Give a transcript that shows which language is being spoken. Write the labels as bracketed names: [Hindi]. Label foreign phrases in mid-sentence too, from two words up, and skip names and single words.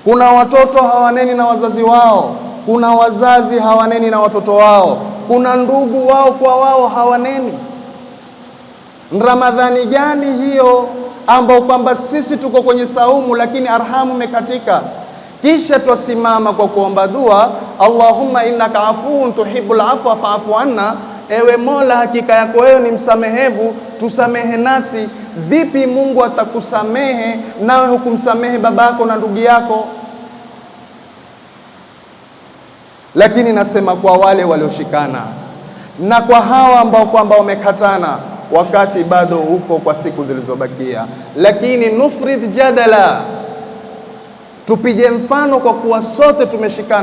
[Swahili] Kuna watoto hawaneni na wazazi wao, kuna wazazi hawaneni na watoto wao, kuna ndugu wao kwa wao hawaneni. Ramadhani gani hiyo ambao kwamba sisi tuko kwenye saumu lakini arhamu imekatika? Kisha twasimama kwa kuomba dua, [Arabic] اللهم إنك عفو تحب العفو فاعف عنا, [Swahili] ewe Mola, hakika yako wewe ni msamehevu, tusamehe nasi. Vipi Mungu atakusamehe nawe hukumsamehe babako na ndugu yako? Lakini nasema kwa wale walioshikana na kwa hawa ambao kwamba wamekatana, wakati bado uko kwa siku zilizobakia, lakini [Arabic] نفرض جدلا, [Swahili] tupige mfano kwa kuwa sote tumeshikana.